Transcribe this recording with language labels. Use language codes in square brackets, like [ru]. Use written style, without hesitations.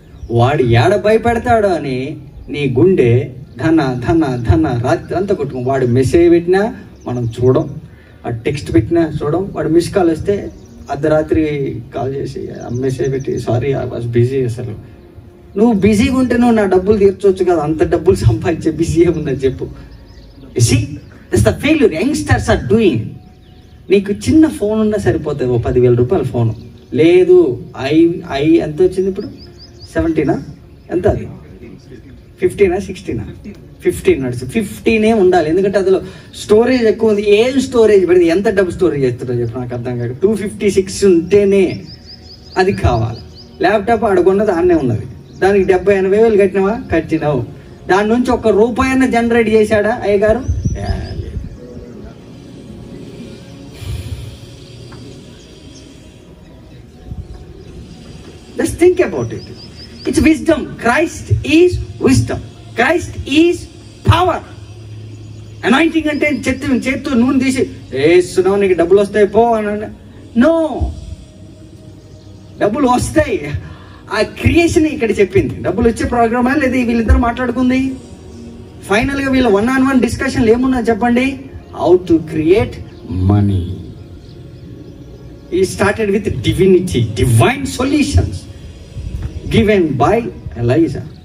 [te] వాడు ఏడ భయపెడతాడు అని నీ గుండె ధన ధన ధన రాత్రి అంతా కొట్టుకో. వాడు మెసేజ్ పెట్టినా మనం చూడం, వాడు టెక్స్ట్ పెట్టినా చూడం, వాడు మిస్ కాల్ వస్తే అర్ధరాత్రి కాల్ చేసి మెసేజ్ పెట్టి [en] Sorry I was busy. [te] అసలు నువ్వు బిజీగా ఉంటే నువ్వు నా డబ్బులు తీర్చవచ్చు కదా, అంత డబ్బులు సంపాదించే బిజీ ఏముందని చెప్పు. [en] See, that's the failure youngsters are doing. [te] నీకు చిన్న ఫోన్ ఉన్నా సరిపోతుంది, 10,000 రూపాయల ఫోను లేదు. ఐ ఎంత వచ్చింది ఇప్పుడు? 17 ఎంత? అది 15 16 15 నడుస్తుంది. 15 ఉండాలి, ఎందుకంటే అందులో స్టోరేజ్ ఎక్కువ ఉంది. ఏం స్టోరేజ్ పెడితే ఎంత డబ్బు స్టోరేజ్ చేస్తుందో చెప్పు, నాకు అర్థం కాక. 256 ఉంటేనే అది కావాలి. ల్యాప్టాప్ అడుగున్నది ఆన్నే ఉన్నది, దానికి 70-80 వేలు కట్టినావా? కట్టినావు. దాని నుంచి ₹1 జనరేట్ చేశాడా అయ్యగారు? [en] Just think about it. It's wisdom. Christ is wisdom. Christ is power. [te] Anointing అంటే చేత్తో నూనె తీసి వేస్తున్నావు నీకు డబ్బులు వస్తాయి పో అని. నో, డబ్బులు వస్తాయి. ఆ క్రియేషన్ ఇక్కడ చెప్పింది. డబ్బులు వచ్చే ప్రోగ్రామా లేదా వీళ్ళిద్దరు మాట్లాడుకుంది? ఫైనల్గా వీళ్ళ 1-on-1 డిస్కషన్లు ఏమున్నా చెప్పండి? [en] How to create money. He started with divinity, divine solutions given by Elisha.